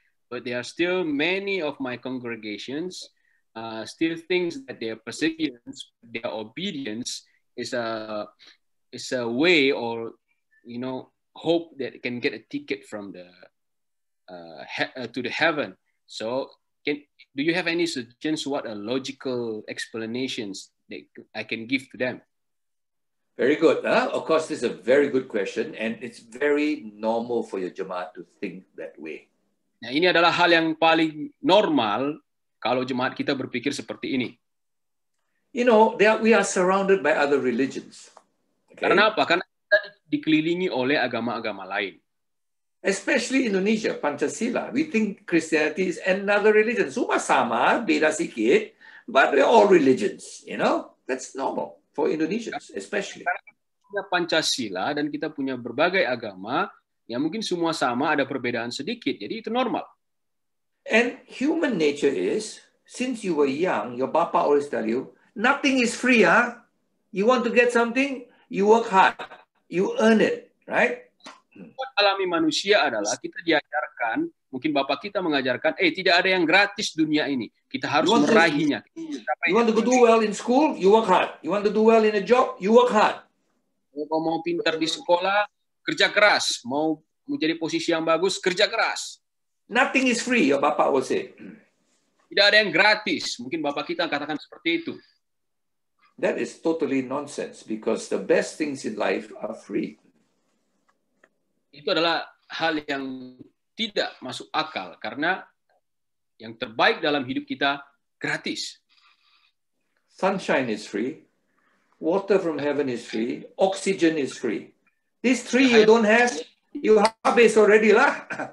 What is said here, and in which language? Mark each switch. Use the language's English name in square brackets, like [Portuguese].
[English] But there are still many of my congregations still thinks that their perseverance, their obedience is a way, or hope that it can get a ticket from the to the heaven. So, do you have any suggestions? What are logical explanations that I can give to them? Very good. Of course, this is a very good question, and it's very normal for your jemaat to think that way. [Indonesian] Nah, ini adalah hal yang paling normal kalau jemaat kita berpikir seperti ini. [English] We are surrounded by other religions. Okay? [Indonesian] Karena apa? Karena kita dikelilingi oleh agama-agama lain. [English] Especially Indonesia, Pancasila. We think Christianity is another religion. [Indonesian] Semua sama, beda sikit, [English] but we're all religions. That's normal for Indonesians, especially. [Indonesian] Karena kita punya Pancasila dan kita punya berbagai agama, yang mungkin semua sama, ada perbedaan sedikit. Jadi itu normal. [English] And human nature is, since you were young, your papa always tell you, nothing is free, huh? You want to get something, you work hard, you earn it, right? [Indonesian] Alami manusia adalah kita diajarkan, mungkin bapak kita mengajarkan, tidak ada yang gratis dunia ini. Kita harus meraihnya. [English] You want to do well in school, you work hard. You want to do well in a job, you work hard. [Indonesian] Mau pintar di sekolah, kerja keras. Mau menjadi posisi yang bagus, kerja keras. [English] Nothing is free, your bapak will say. [Indonesian] Tidak ada yang gratis. Mungkin bapak kita katakan seperti itu. [English] That is totally nonsense, because the best things in life are free. [Indonesian] Itu adalah hal yang tidak masuk akal, karena yang terbaik dalam hidup kita gratis. [English] Sunshine is free, water from heaven is free, oxygen is free. These three you don't have, you habis already lah.